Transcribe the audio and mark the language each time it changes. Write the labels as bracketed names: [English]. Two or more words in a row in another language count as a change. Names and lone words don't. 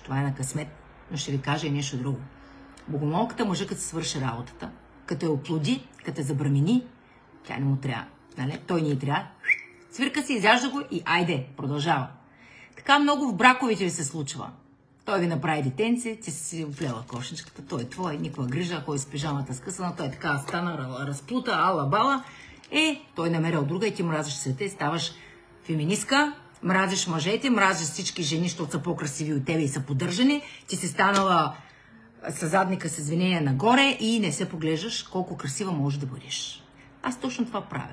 [Bulgarian] Това е на късмет, но ще ви кажа и нещо друго. Богомолката може като се свърши работата, като я оплоди, като я забрамени, тя не му трябва. Нали? Той не й трябва. Свирка си, изяжда го и айде, продължава. Така много в браковите ви се случва. Той ви направи детенце, ти си оплела кошничката, той е твой, никаква грижа, кой с пижамата скъсана, той така стана, разплута, ала-бала. Той намерил друга и ти мразиш света и ставаш феминистка, мразиш мъжете, мразиш всички жени, защото са по-красиви от тебе и са поддържани, ти си станала със задника с извинения нагоре и не се поглеждаш колко красива можеш да бъдеш. Аз точно това правя.